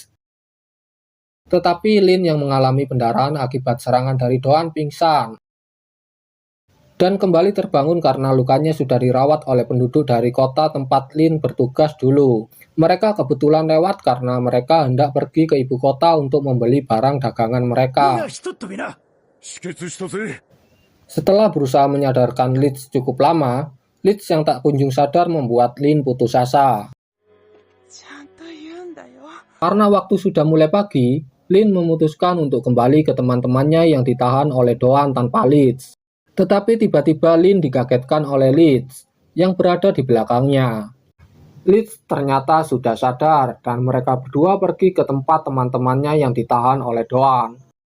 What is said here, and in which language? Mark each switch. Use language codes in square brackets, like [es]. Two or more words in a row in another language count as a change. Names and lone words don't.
[id] Tetapi Lin yang mengalami pendarahan akibat serangan dari Doan pingsan dan kembali terbangun karena lukanya sudah dirawat oleh penduduk dari kota tempat Lin bertugas dulu. Mereka kebetulan lewat karena mereka hendak pergi ke ibu kota untuk membeli barang dagangan mereka. [ja] ひとっ飛びな。止血したぜ。 [id] Setelah berusaha menyadarkan Leeds cukup lama, Leeds yang tak kunjung sadar membuat Lin putus asa. [ja] ちゃんと言うんだよ。 [id] Karena waktu sudah mulai pagi, Lin memutuskan untuk kembali ke teman-temannya yang ditahan oleh Doan tanpa Leeds. Tetapi tiba-tiba Lin dikagetkan oleh Leeds yang berada di belakangnya. Leeds ternyata sudah sadar dan mereka berdua pergi ke tempat teman-temannya yang ditahan oleh Doan.